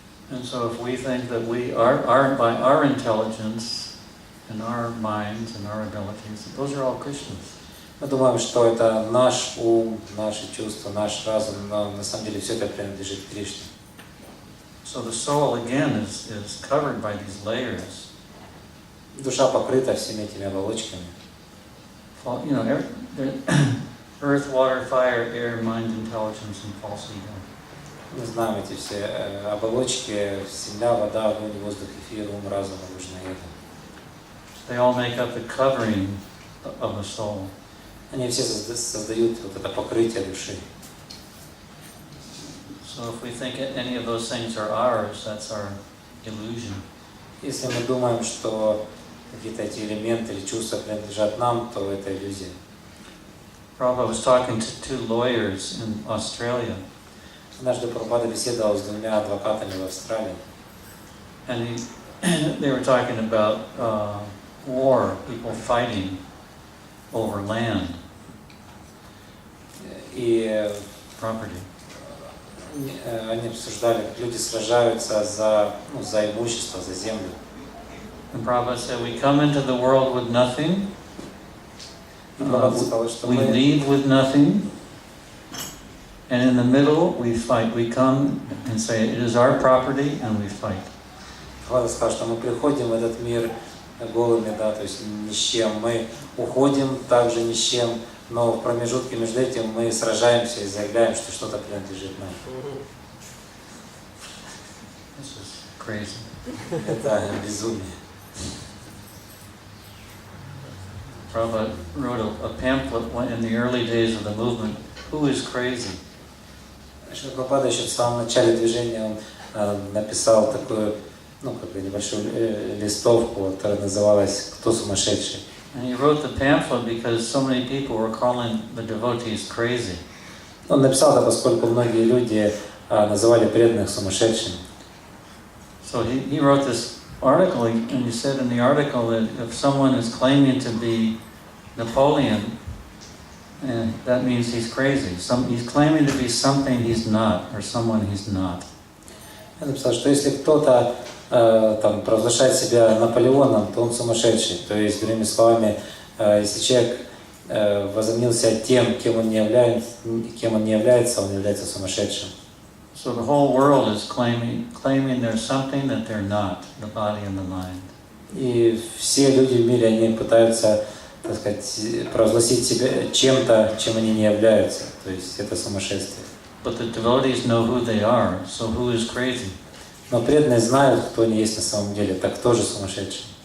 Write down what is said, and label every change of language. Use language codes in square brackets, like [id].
[en] And so if we think that we are by our intelligence and our minds and our abilities, those are all Krishna's. [ru] Мы думаем, что это наш ум, наши чувства, наш разум, но на самом деле все это принадлежит Кришне. [en] So the soul again is covered by these layers. [ru] Душа покрыта всеми этими оболочками. [en] You know, earth, water, fire, air, mind, intelligence, and false ego. [ru] Мы знаем эти все оболочки: земля, вода, огонь, воздух, эфир, ум, разум, ложное эго. [en] They all make up the covering of the soul. [ru] Они все создают вот это покрытие души. [en] So if we think any of those things are ours, that's our illusion. [ru] Если мы думаем, что какие-то эти элементы или чувства принадлежат нам, то это иллюзия. [en] Prabhu was talking to two lawyers in Australia. [ru] Однажды Прабхупада беседовал с двумя адвокатами в Австралии. [en] And they were talking about war, people fighting over land, [ru] И [en] property. [ru] они обсуждали, как люди сражаются за имущество, за землю. [en] And Prabhupada said, we come into the world with nothing, [ru] И Прабхупада сказал, что [en] we [ru] мы [en] leave with nothing, and in the middle we fight. We come and say, it is our property, and we fight. [ru] Прабхупада сказал, что мы приходим в этот мир голыми, да, то есть ни с чем. Мы уходим также ни с чем, но в промежутке между этим мы сражаемся и заявляем, что что-то принадлежит нам. [en] This is crazy. [ru] Это безумие. [en] Prabhupada wrote a pamphlet in the early days of the movement, Who is Crazy? [ru] Шрила Прабхупада еще в самом начале движения он написал такую, небольшую листовку, которая называлась «Кто сумасшедший?». [en] And he wrote the pamphlet because so many people were calling the devotees crazy. [ru] Он написал это, поскольку многие люди называли преданных сумасшедшими. [en] So he wrote this article, and he said in the article that if someone is claiming to be Napoleon, that means he's crazy. He's claiming to be something he's not, or someone he's not. [ru] Я написал, что если кто-то провозглашает себя Наполеоном, то он сумасшедший. То есть, другими словами, если человек возомнился тем, кем он не является, он является сумасшедшим. [en] So the whole world is claiming there's something that they're not, the body and the mind. [ru] И все люди в мире, они пытаются, так сказать, провозгласить себя чем-то, чем они не являются. То есть это сумасшествие. [en] But the devotees know who they are, so who is crazy? [ru] Но преданные знают, кто они есть на самом деле, так кто же сумасшедший?